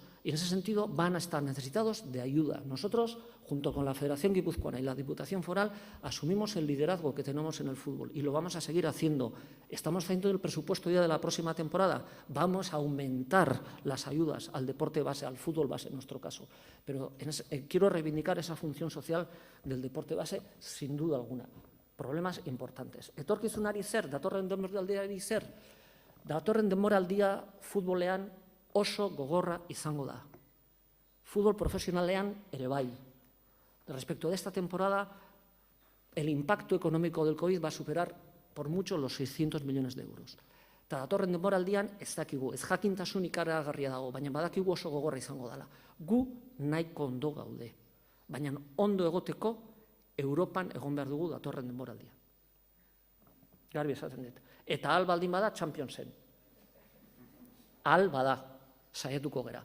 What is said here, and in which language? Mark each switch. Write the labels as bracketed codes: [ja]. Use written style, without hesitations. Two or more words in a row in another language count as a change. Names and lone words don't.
[es] Y en ese sentido van a estar necesitados de ayuda. Nosotros, junto con la Federación Guipuzcoana y la Diputación Foral, asumimos el liderazgo que tenemos en el fútbol y lo vamos a seguir haciendo. Estamos haciendo el presupuesto ya de la próxima temporada. Vamos a aumentar las ayudas al deporte base, al fútbol base en nuestro caso. Pero quiero reivindicar esa función social del deporte base sin duda alguna. Problemas importantes. [eu] Etorkizunari zer, datorren denboraldiari zer, datorren denboraldia futbolean oso gogorra izango da. Fútbol profesionalean ere bai. [es] Respecto de esta temporada, el impacto económico del COVID va a superar por mucho los 600 millones de euros. [eu] Eta datorren denboraldian ez dakigu, ez jakintasun ikaragarria dago, baina badakigu oso gogorra izango dela. Gu nahiko ondo gaude, baina ondo egoteko Europan egon behar dugu datorren denboraldia. Garbi esaten dut. Eta ahal baldin bada Championsen. Ahal bada, saiatuko gera.